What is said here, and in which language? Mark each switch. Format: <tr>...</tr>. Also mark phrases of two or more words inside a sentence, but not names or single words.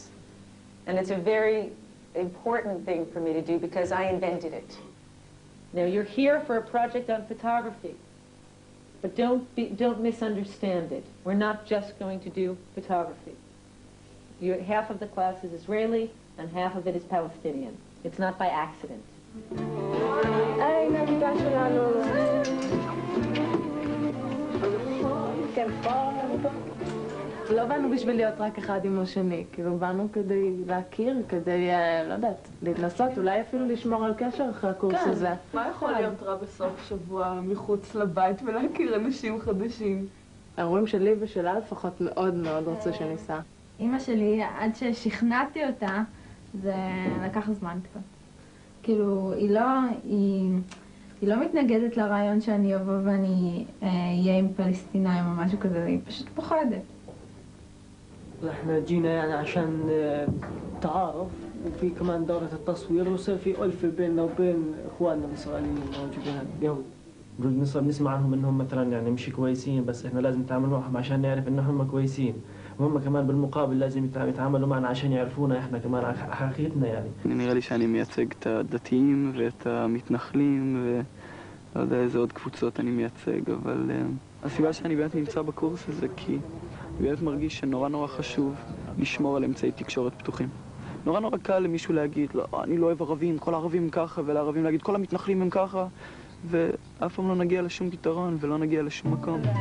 <en>And it's a very important thing for me to do because I invented it. Now, you're here for a project on photography. But don't misunderstand it. We're not just going to do photography. Half of the class is Israeli and half of it is Palestinian. It's not by accident.</en> <he>לא באנו בשביל להיות רק אחד עם השני, כאילו באנו כדי להכיר, כדי, לא יודעת, להתנסות, אולי אפילו לשמור על קשר אחרי הקורס הזה. מה יכול להיות רע בסוף שבוע מחוץ לבית ולהכיר אנשים חדשים? ההורים שלי ושלה לפחות מאוד מאוד רצו שניסע. אמא שלי, עד ששכנעתי אותה, זה לקח זמן קצת. כאילו, היא לא מתנגדת לרעיון שאני אבוא ואני אהיה עם פלסטינאים או משהו כזה, היא פשוט פוחדת.</he> <ar>احنا جينا يعني عشان تعارف وفي كمان دورة التصوير وصار في ألفة بيننا وبين إخواننا الإسرائيليين موجودين اليهود. بنسمع عنهم إنهم مثلا يعني مش كويسين بس إحنا لازم نتعامل معهم عشان نعرف إنهم كويسين. وهم كمان بالمقابل لازم يتعاملوا معنا عشان يعرفونا إحنا كمان حقيقتنا يعني.</ar> <he>נראה לי שאני מייצג את הדתיים ואת המתנחלים ולא יודע איזה עוד קבוצות אני מייצג, אבל הסיבה שאני באמת נמצא בקורס הזה כי אני באמת מרגיש שנורא חשוב לשמור על אמצעי תקשורת פתוחים. נורא קל למישהו להגיד, לא, אני לא אוהב ערבים, כל הערבים הם ככה, ולערבים להגיד, כל המתנחלים הם ככה, ואף פעם לא נגיע לשום פתרון ולא נגיע לשום מקום.</he>